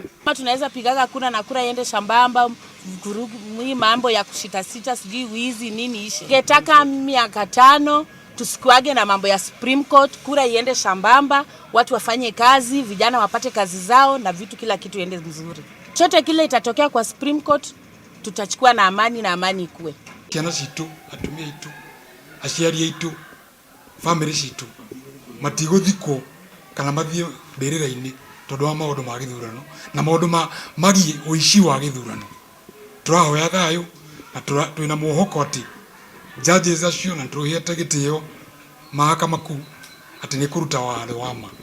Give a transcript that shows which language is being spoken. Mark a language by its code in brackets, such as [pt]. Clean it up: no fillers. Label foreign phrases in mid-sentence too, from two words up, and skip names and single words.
[sw] Kama tunaweza pigaga kura na kura iende shambamba, hii mambo ya kushita sijui wizi nini ishe. Ningetaka miaka 5 tusikuage na mambo ya Supreme Court, kura iende shambamba, watu wafanye kazi, vijana wapate kazi zao na vitu kila kitu iende mzuri. Chote kile itatokea kwa Supreme Court tutachukua na amani ikue. [ki] Kiana citu, atumia itu, aciari itu, family citu, matigothiko kana mathie mbirira-ini tondu wa maundu ma githurano na maundu magi uici wa githurano. Turahoya thayu na twina muhoko ati judges acio na turuhiete gitio [sw] mahakama kuu [ki] ati ni kuruta watho wa ma.